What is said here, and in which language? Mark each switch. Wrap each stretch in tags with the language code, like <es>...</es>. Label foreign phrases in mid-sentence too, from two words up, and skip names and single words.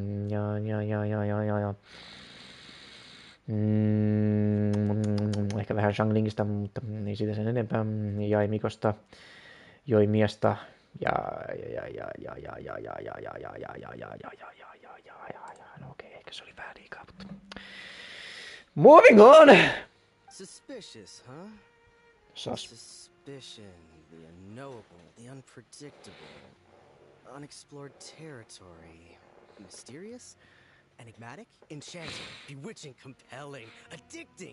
<fi>ja ehkä vähän Shanglingista, mutta ei siitä sen enempää, Jaimikosta, Joimiasta no okei, ehkä se oli vähän liikaa, mutta...</fi> <en>Moving on! Suspicious, huh? Suspicion, the unknowable, the unpredictable, unexplored territory, mysterious, enigmatic, enchanting, bewitching, compelling, addicting.</en>